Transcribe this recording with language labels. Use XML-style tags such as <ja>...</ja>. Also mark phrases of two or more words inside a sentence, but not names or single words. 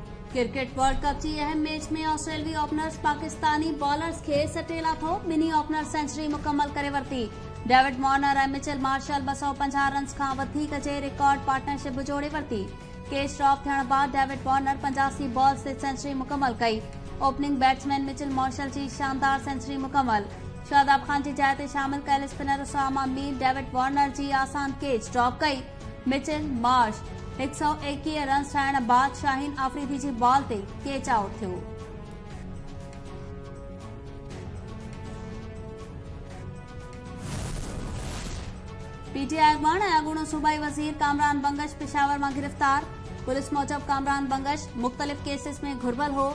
<sd>क्रिकेट वर्ल्ड कप जी अहम मैच में ऑस्ट्रेलियाई ओपनर्स पाकिस्तानी बॉलर्स खे सटेला थो ॿिन्ही ओपनर सेंचुरी मुकम्मल करे वरिती। डेविड वॉर्नर ऐं मिचेल मार्शल 250 रन्स खां वधीक जे</sd> <en>record partnership</en> <sd>जोड़े वरिती।</sd> <en>catch drop</en> <sd>थियण बाद डेविड वॉर्नर 85 बॉल्स ते सेंचुरी मुकम्मल कई।</sd> <en>opening batsman</en> <sd>मिचेल मार्शल जी शानदार सेंचुरी मुकम्मल। शादाब खान जी जाइ ते शामिल कयल स्पिनर उसामा मीर डेविड वॉर्नर जी आसान</sd> <en>catch drop</en> <sd>कई। मिचेल मार्श 121 रन्स ठाहिण बाद शाहीन आफरीदी जी बॉल ते</sd> <en>catch out</en> <sd>थियो। पीटीआई अॻवान ऐं अॻूणो सूबाई वज़ीर कामरान बंगश पेशावर मां गिरफ़्तार। पुलिस मूजिब कामरान बंगश मुख़्तलिफ़ केसिस में घुर्बल हो।</sd>